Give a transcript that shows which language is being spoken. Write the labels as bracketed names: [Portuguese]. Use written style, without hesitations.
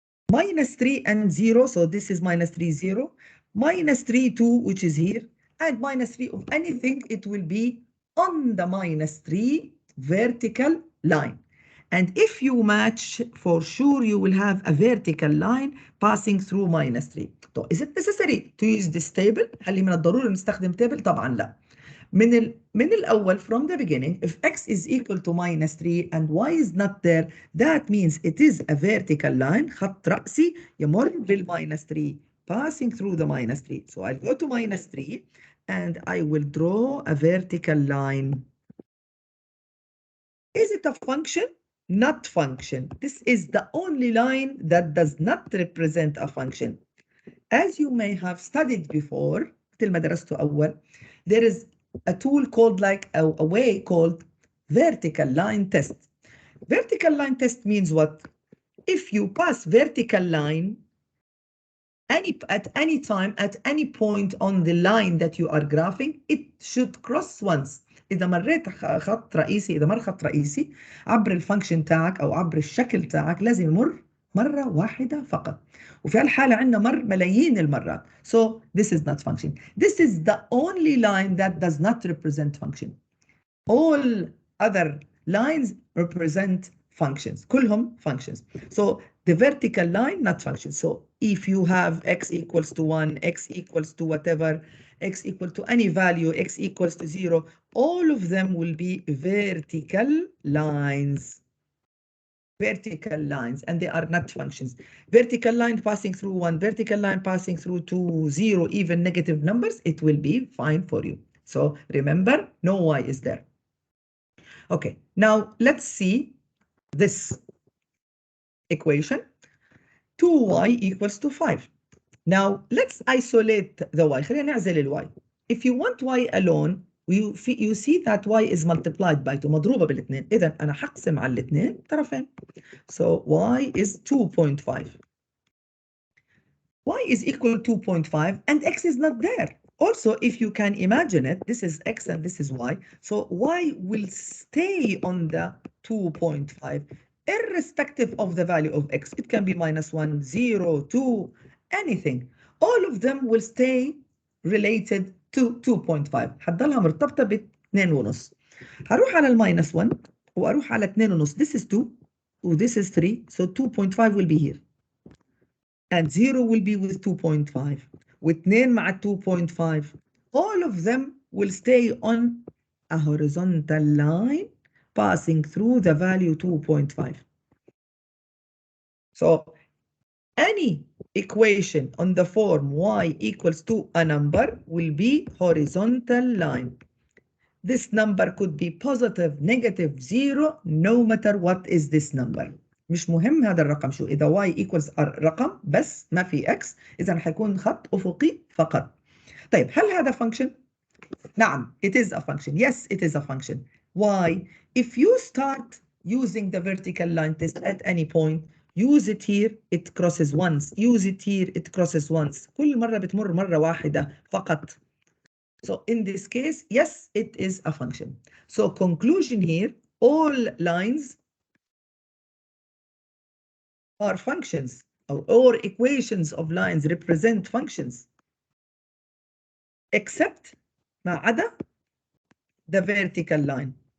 [English] Minus 3 and 0, so this is minus 3, 0. Minus 3, 2, which is here. And minus 3 of anything, it will be on the minus 3 vertical line. And if you match, for sure you will have a vertical line passing through minus 3. So is it necessary to use this table? [Arabic] هل من الضروري نستخدم table؟ طبعا لا. من الأول [English] from the beginning, if x is equal to minus 3 and y is not there, that means it is a vertical line, [Arabic] خط رأسي يمر بالminus 3 [English] passing through the minus 3. So I'll go to minus 3 and I will draw a vertical line. Is it a function? Not function. This is the only line that does not represent a function. As you may have studied before, [Arabic] مثل ما درسته أول, [English] there is a tool called like a way called vertical line test. Vertical line test means what? If you pass vertical line at any time, at any point on the line that you are graphing, it should cross once. [Arabic] إذا مريت خط رئيسي، إذا مر خط رئيسي عبر الفانكشن تاعك أو عبر الشكل تاعك لازم يمر مرة واحدة فقط. وفي هالحالة عندنا مر ملايين المرات. [English] So this is not function. This is the only line that does not represent function. All other lines represent functions. [Arabic] كلهم [English] functions. So the vertical line, not function. So if you have x equals to 1, x equals to whatever, x equal to any value, x equals to 0, all of them will be vertical lines. Vertical lines, and they are not functions. Vertical line passing through 1, vertical line passing through 2, 0, even negative numbers, it will be fine for you. So remember, no y is there. Okay, now let's see this equation. 2y equals to 5. Now let's isolate the y. [Arabic] خلينا نعزل الواي. [English] If you want y alone, you see that y is multiplied by 2 [Arabic] مضروبة بالاثنين. إذا أنا حقسم على الاثنين طرفين. [English] So y is 2.5. Y is equal to 2.5 and x is not there. Also, if you can imagine it, this is x and this is y. So y will stay on the 2.5 irrespective of the value of x. It can be minus 1, 0, 2, anything. All of them will stay related to 2.5. [Arabic] حتضلها مرتبطة ب 2.5. هروح على الماينس 1 وأروح على 2.5. [English] This is 2 و this is 3. So 2.5 will be here. And 0 will be with 2.5. with 2 مع 2.5. All of them will stay on a horizontal line passing through the value 2.5. So any equation on the form y equals to a number will be horizontal line. This number could be positive, negative, 0, no matter what is this number. [Arabic] مش مهم هذا الرقم شو. إذا y equals رقم بس ما في x، إذا حيكون خط أفقي فقط. طيب هل هذا function؟ نعم, [English] it is a function. Yes, it is a function. Why? If you start using the vertical line test at any point, use it here, it crosses once. Use it here, it crosses once. [Arabic] كل مرة بتمر مرة واحدة فقط. [English] So in this case, yes, it is a function. So conclusion here, all lines are functions, or equations of lines represent functions, except [Arabic] ما عدا [English] the vertical line.